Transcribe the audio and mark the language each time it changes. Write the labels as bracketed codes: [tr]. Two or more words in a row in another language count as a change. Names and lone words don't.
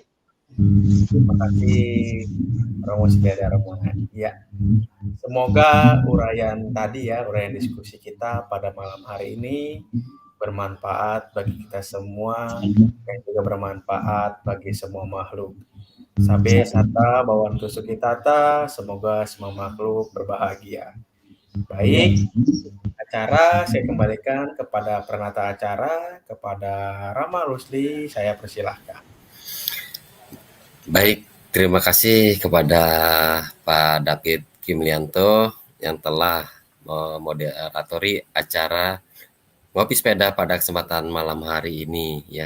[id] Terima kasih Romo Setia Romo. Ya, semoga uraian tadi ya, uraian diskusi kita pada malam hari ini bermanfaat bagi kita semua dan juga bermanfaat bagi semua makhluk. [pi] Sabe sata bawantu sukitata, [id] semoga semua makhluk berbahagia. Baik, acara saya kembalikan kepada penata acara, kepada Rama Rusli, saya persilahkan. Baik, terima kasih kepada Pak David Kimlianto yang telah memoderatori acara ngopi sepeda pada kesempatan malam hari ini ya.